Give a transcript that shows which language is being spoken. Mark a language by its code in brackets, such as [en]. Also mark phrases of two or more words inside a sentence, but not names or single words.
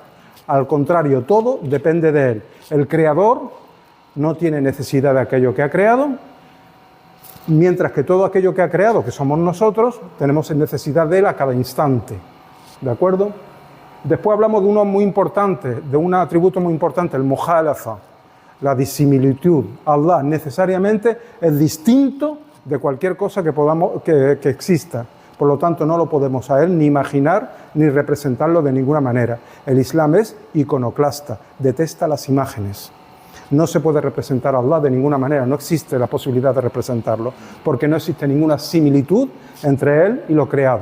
[es] Al contrario, todo depende de Él. El creador no tiene necesidad de aquello que ha creado, mientras que todo aquello que ha creado, que somos nosotros, tenemos necesidad de Él a cada instante. ¿De acuerdo? Después hablamos de uno muy importante, de un atributo muy importante, el mukhalafa, la disimilitud. Allah necesariamente es distinto de cualquier cosa que exista. Por lo tanto, no lo podemos a Él ni imaginar ni representarlo de ninguna manera. El Islam es iconoclasta, detesta las imágenes. No se puede representar a Allah de ninguna manera, no existe la posibilidad de representarlo, porque no existe ninguna similitud entre Él y lo creado.